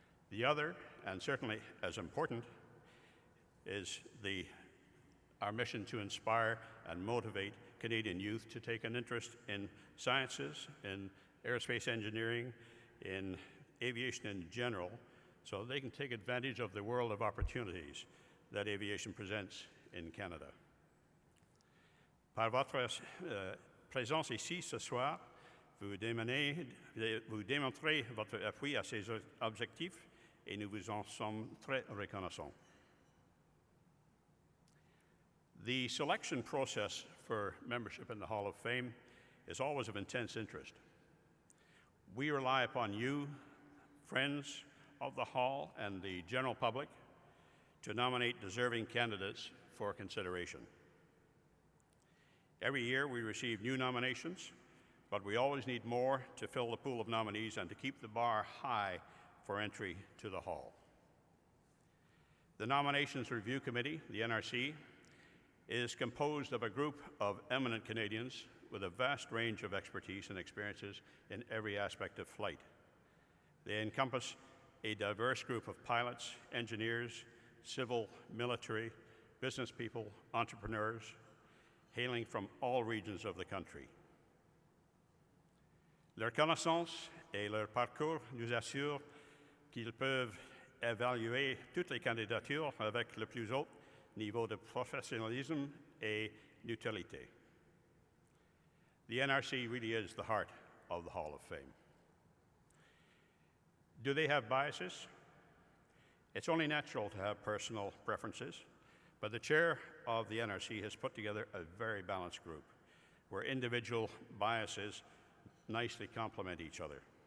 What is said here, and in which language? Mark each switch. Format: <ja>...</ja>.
<en>The other, and certainly as important, is our mission to inspire and motivate Canadian youth to take an interest in sciences, in aerospace engineering, in aviation in general, so they can take advantage of the world of opportunities that aviation presents in Canada.</en> <fr>Par votre présence ici ce soir, vous démontrez votre appui à ces objectifs et nous vous en sommes très reconnaissants.</fr> <en>The selection process for membership in the Hall of Fame is always of intense interest. We rely upon you, friends of the Hall and the general public, to nominate deserving candidates for consideration. Every year we receive new nominations, but we always need more to fill the pool of nominees and to keep the bar high for entry to the Hall. The Nominations Review Committee, the NRC, is composed of a group of eminent Canadians with a vast range of expertise and experiences in every aspect of flight. They encompass a diverse group of pilots, engineers, civil, military, business people, entrepreneurs, hailing from all regions of the country.</en> <fr>Leur connaissance et leur parcours nous assurent qu'ils peuvent évaluer toutes les candidatures avec le plus haut niveau de professionnalisme et neutralité.</fr> <en>The NRC really is the heart of the Hall of Fame. Do they have biases? It's only natural to have personal preferences, but the chair of the NRC has put together a very balanced group where individual biases nicely complement each other.</en>